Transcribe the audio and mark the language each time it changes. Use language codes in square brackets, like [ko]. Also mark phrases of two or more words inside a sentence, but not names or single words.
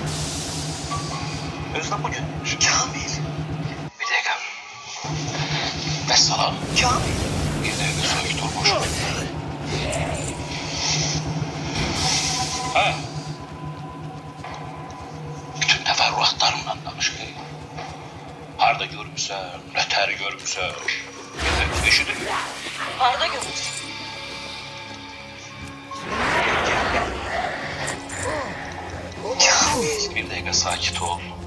[tr] Özdə bugün demiş. Kamil. Bir dakika. Vesselam. Kamil. Bir dakika söyle. Durmuş. Ha? [az] Bütün təfərrüatlarımla danış. Harda görmüsən, nətəri görmüsən? Eşidir. Harda görmüşsün? Bir dəqiqə sakit ol.